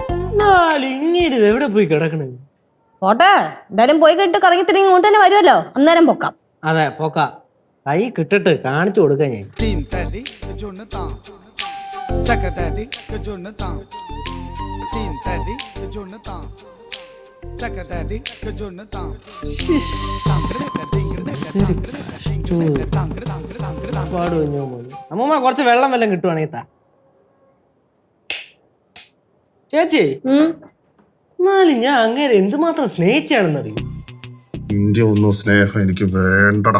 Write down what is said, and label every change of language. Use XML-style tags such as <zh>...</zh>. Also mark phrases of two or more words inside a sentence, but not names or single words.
<ml>ഇങ്ങനെ എവിടെ പോയി കിടക്കണേ? പോട്ടെ, എന്തായാലും പോയി കിട്ട് കറങ്ങി തിരിഞ്ഞ് ഇങ്ങോട്ട് തന്നെ വരുമല്ലോ, അന്നേരം പൊക്കാം. അതെ പോക്ക. കൈ കിട്ടിട്ട് കാണിച്ചു കൊടുക്കാൻ ഞാൻ.</ml> <en>Team Teddy, Jonathan. Chaka Teddy, Jonathan. Team Teddy, Jonathan. Chaka Teddy, Jonathan.</en> <ml>അമ്മൂമ്മ കുറച്ച് വെള്ളം വല്ലതും കിട്ടുവാണെങ്കിൽ താ. ചേച്ചി, എന്നാലും ഞാൻ അങ്ങനെ എന്തുമാത്രം സ്നേഹിച്ചാണെന്നറിയും. നിന്റെ ഒന്നും സ്നേഹം എനിക്ക് വേണ്ടടാ.</ml>